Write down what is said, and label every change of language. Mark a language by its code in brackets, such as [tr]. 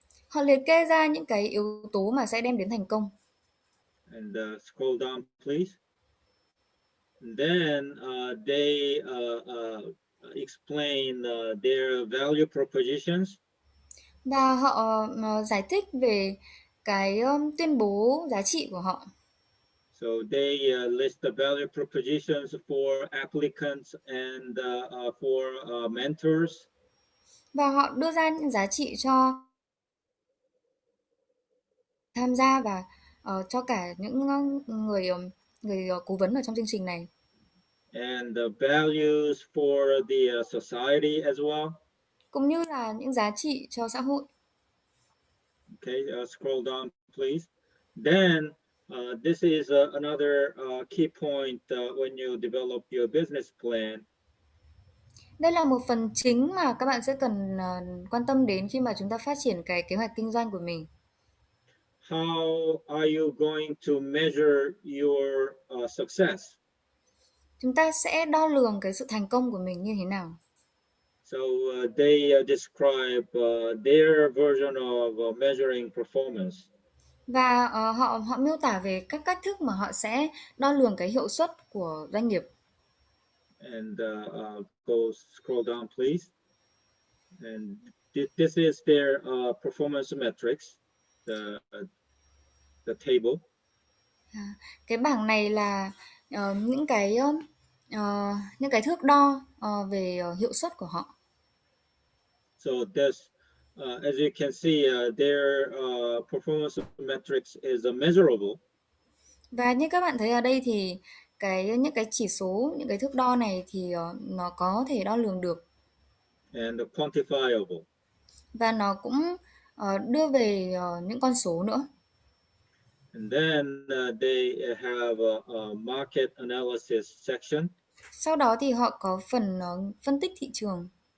[vi] Họ liệt kê ra những cái yếu tố mà sẽ đem đến thành công. [en] And scroll down, please. And then they explain their value propositions. [vi] Và họ giải thích về cái tuyên bố giá trị của họ. [en] So they list the value propositions for applicants and for mentors. [vi] Và họ đưa ra những giá trị cho tham gia và cho cả những người cố vấn ở trong chương trình này. [en] And the values for the society as well. [vi] Cũng như là những giá trị cho xã hội. [en] Okay, scroll down, please. Then this is another key point when you develop your business plan. [vi] Đây là một phần chính mà các bạn sẽ cần quan tâm đến khi mà chúng ta phát triển cái kế hoạch kinh doanh của mình. [en] How are you going to measure your success? [vi] Chúng ta sẽ đo lường cái sự thành công của mình như thế nào? [en] So they describe their version of measuring performance. [vi] Và họ miêu tả về các cách thức mà họ sẽ đo lường cái hiệu suất của doanh nghiệp. [en] And go scroll down, please. And this is their performance metrics, the table. [vi] Cái bảng này là những cái thước đo về hiệu suất của họ. [en] So this, as you can see, their performance metrics is measurable. [vi] Và như các bạn thấy ở đây thì những cái chỉ số, những cái thước đo này thì nó có thể đo lường được. [en] And quantifiable. [vi] Và nó cũng đưa về những con số nữa. [en] And then they have a market analysis section. [vi] Sau đó thì họ có phần phân tích thị trường.